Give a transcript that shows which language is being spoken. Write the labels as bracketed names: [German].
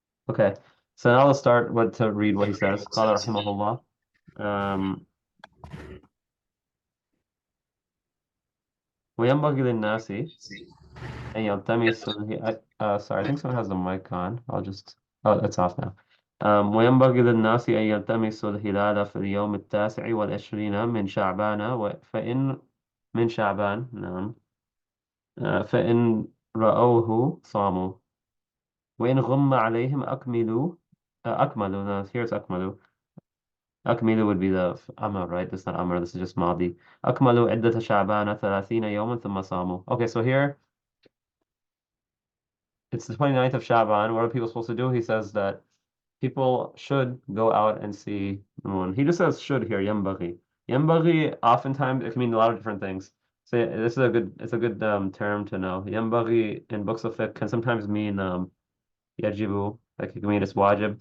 [English] Okay, so now let's start to read what he says. [Arabic] قال رحمه الله. وينبغي للناس أن يلتمسوا [English] sorry, I think someone has the mic on. Oh, it's off now. [Arabic] وينبغي للناس أن يلتمسوا الهلال في اليوم 29 من شعبان فإن من شعبان نعم فإن رأوه صاموا وإن غم عليهم أكملوا [English] no, here's [Arabic] أكملوا [English] would be the Amr, right? This is not Amr, this is just Madi. [Arabic] أكملوا عدة شعبان 30 يوما ثم صاموا. [English] Okay, so here it's the 29th of Shaban. What are people supposed to do? He says that people should go out and see the moon. He just says should here, yambaghi. Yambaghi oftentimes it can mean a lot of different things. So yeah, it's a good term to know. Yambaghi in books of fiqh can sometimes mean yajibu, like it can mean it's wajib.